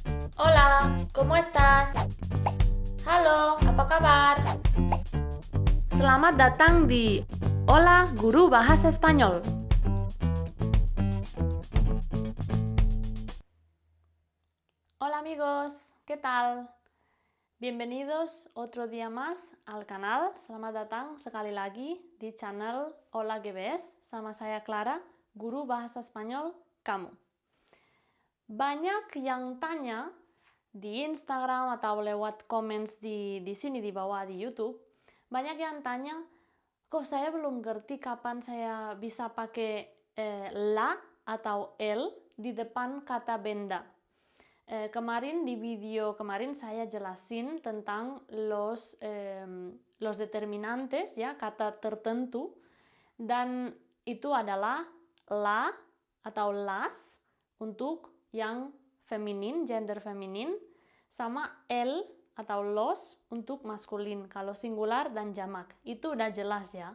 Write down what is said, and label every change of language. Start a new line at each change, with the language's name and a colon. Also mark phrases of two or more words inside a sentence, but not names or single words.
Spanish: Hola, ¿cómo estás?
Indonesian: Halo, apa kabar? Selamat datang di Hola Guru Bahasa Espanyol.
Spanish: Hola amigos, ¿qué tal? Bienvenidos otro día más al canal.
Indonesian: Selamat datang sekali lagi di channel Hola GBS. Sama saya Clara, Guru Bahasa Spanyol kamu. Banyak yang tanya di Instagram atau lewat comments di sini di bawah di YouTube, banyak yang tanya, kok saya belum ngerti kapan saya bisa pakai la atau el di depan kata benda. Kemarin di video kemarin saya jelasin tentang
Spanish: los determinantes,
Indonesian: ya, kata tertentu, dan itu adalah la atau las untuk yang feminin, gender feminin, sama el atau los untuk maskulin, kalau singular dan jamak. Itu udah jelas ya.